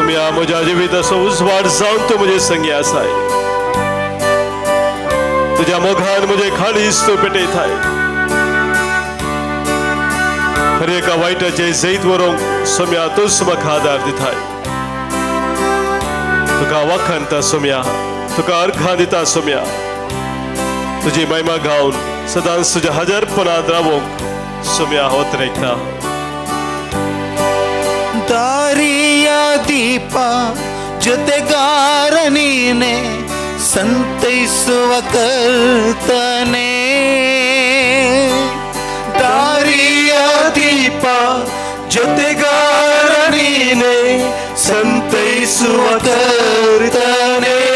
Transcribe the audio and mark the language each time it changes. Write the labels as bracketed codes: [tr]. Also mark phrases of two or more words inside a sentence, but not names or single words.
[kok] म्हज्या जिविताचो उजवाड जावन तूं म्हजे संगी आसाय तुज्या मोगान म्हजे खालीस तूं पेटयताय हर एका वायटाचे जैत व्हरूंक सोम्या तूंच म्हाका आदार दिताय तुका वखणटा सोम्या तुका अर्घां दिता सोम्या तुजी महिमा गावन सदांच तुज्या हजरपणांत रावूंक सोम्या होत्रयता [kn] ದಾರಿಯ ದೀಪ ಜೊತೆಗಾರ ನೀನೆ ಸಂತೈಸುವ ಕರ್ತನೆ ದಾರಿಯ ದೀಪ ಜೊತೆಗಾರ ನೀನೆ ಸಂತೈಸುವ ಕರ್ತನೆ